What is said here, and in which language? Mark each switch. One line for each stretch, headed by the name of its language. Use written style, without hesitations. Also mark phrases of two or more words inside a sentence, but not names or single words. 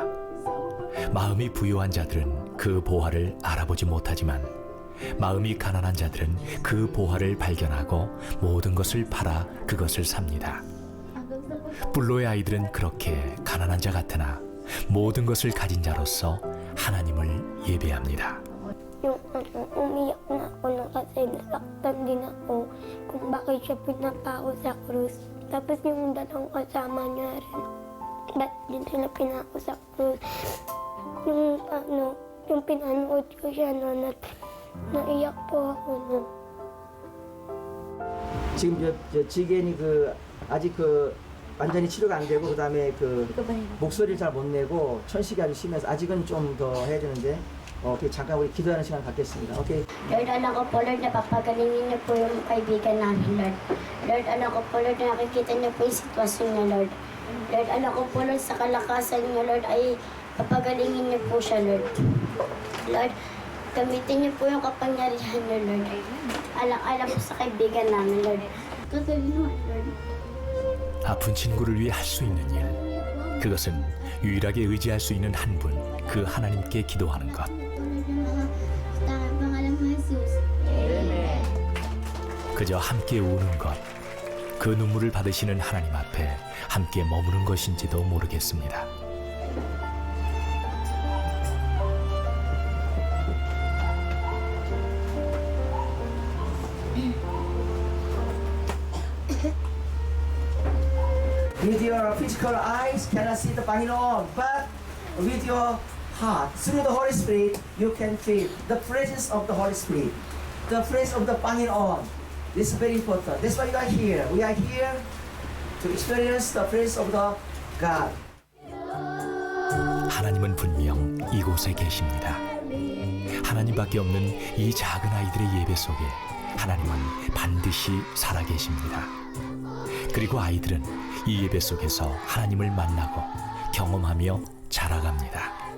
Korean: 마음이 부유한 자들은 그 보화를 알아보지 못하지만 마음이 가난한 자들은 그 보화를 발견하고 모든 것을 팔아 그것을 삽니다. 불로의 아이들은 그렇게 가난한 자 같으나 모든 것을 가진 자로서 하나님을 예배합니다.
Filipino: Yung umiyak na ako na kasi nasaktan din ako kung bakit siya pinapako sa krus. Tapos yung dalawang kasama niya rin, ba't din sila pinako sa krus? Yung pinanood ko siya noon at naiyak po ako noon.
Korean: 지금 저 지겐이 아직 완전히 치료가 안 되고 그다음에 목소리를 잘 못 내고 천식이 아주 심해서 아직은 좀 더 해야 되는데 잠깐 우리 기도하는 시간 갖겠습니다. 오케이.
Filipino: Lord, anak ko po, Lord, napapagalingin niyo po yung kaibigan namin, Lord. Lord, anak ko po, Lord, nakikita niyo po yung sitwasyon niya, Lord. Lord, anak ko po, Lord, sa kalakasan niyo, Lord, ay papagalingin niyo po siya, Lord. Lord, gamitin niyo po yung kapangyarihan niyo, Lord. Alang-alang po sa kaibigan namin, Lord. Kagalingan, Lord.
Korean: 아픈 친구를 위해 할 수 있는 일, 그것은 유일하게 의지할 수 있는 한 분, 그 하나님께 기도하는 것. 그저 함께 우는 것, 그 눈물을 받으시는 하나님 앞에 함께 머무는 것인지도 모르겠습니다.
English: With your physical eyes cannot see the Panginoon, but with your heart, through the Holy Spirit, you can feel the presence of the Holy Spirit, the presence of the Panginoon. This is very important. That's why you are here. We are here to experience the presence of the God.
Korean: 하나님은 분명 이곳에 계십니다. 하나님밖에 없는 이 작은 아이들의 예배 속에 하나님은 반드시 살아계십니다. 그리고 아이들은 이 예배 속에서 하나님을 만나고 경험하며 자라갑니다.